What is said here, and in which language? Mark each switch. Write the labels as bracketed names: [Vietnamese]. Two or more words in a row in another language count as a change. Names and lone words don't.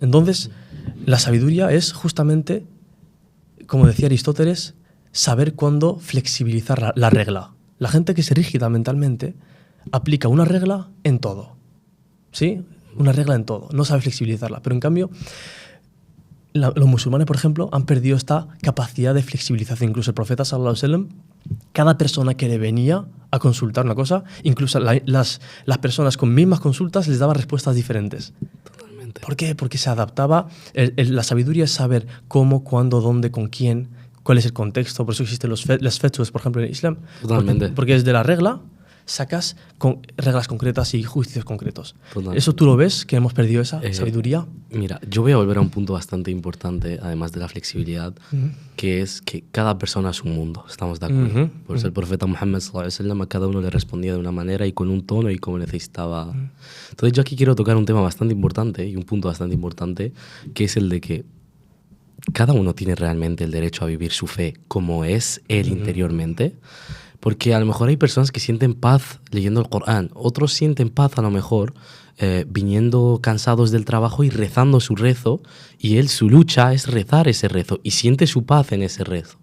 [Spanish] Entonces, la sabiduría es justamente, como decía Aristóteles, saber cuándo flexibilizar la regla. La gente que es rígida mentalmente aplica una regla en todo, ¿sí? Una regla en todo, no sabe flexibilizarla. Pero en cambio, los musulmanes, por ejemplo, han perdido esta capacidad de flexibilización. Incluso el profeta [Arabic] صلى الله عليه وسلم, [Spanish] cada persona que le venía a consultar una cosa, incluso las personas con mismas consultas les daba respuestas diferentes. Totalmente. ¿Por qué? Porque se adaptaba. La sabiduría es saber cómo, cuándo, dónde, con quién, cuál es el contexto. Por eso existen las fetwas, por ejemplo, en el Islam. Totalmente. Porque desde la regla sacas reglas concretas y juicios concretos. Total. ¿Eso tú lo ves, que hemos perdido esa sabiduría? Mira, yo voy a volver a un punto bastante importante, además de la flexibilidad, que es que cada persona es un mundo, ¿estamos de acuerdo? Por eso el profeta Muhammad [Arabic] صلى الله عليه وسلم [Spanish] a cada uno le respondía de una manera y con un tono y como necesitaba. Entonces yo aquí quiero tocar un tema bastante importante y un punto bastante importante, que es el de que cada uno tiene realmente el derecho a vivir su fe como es él interiormente. Porque a lo mejor hay personas que sienten paz leyendo el Corán, otros sienten paz a lo mejor viniendo cansados del trabajo y rezando su rezo, y él su lucha es rezar ese rezo y siente su paz en ese rezo.